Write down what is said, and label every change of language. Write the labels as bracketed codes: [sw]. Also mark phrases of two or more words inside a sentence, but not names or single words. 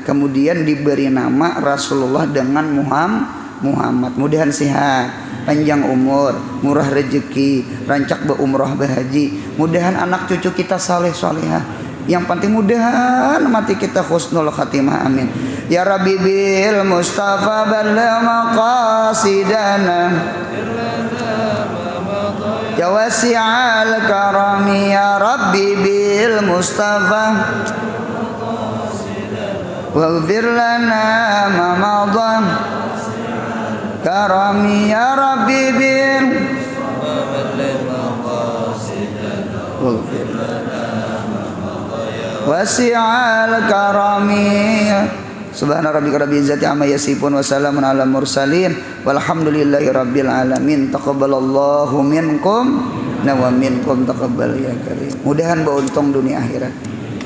[bjn] Kemudian diberi nama Rasulullah dengan Muhammad. Mudahan sehat, panjang umur, murah rezeki, rancak berumrah berhaji. Mudahan anak cucu kita saleh salehah. Yang penting mudahan mati kita [ar] حسن الخاتمة, [bjn] amin. [ar] يا رب بالمصطفى بلغ مقاصدنا. يا واسع الكرم يا رب بالمصطفى واغفر لنا ما مضى كرما يا رب بالواسع الكرم. سبحان ربك رب العزة عما يصفون وسلام على المرسلين والحمد لله رب العالمين. تقبل الله منكم ومنكم تقبل يا كريم. [bjn] Mudahan beruntung dunia akhirat.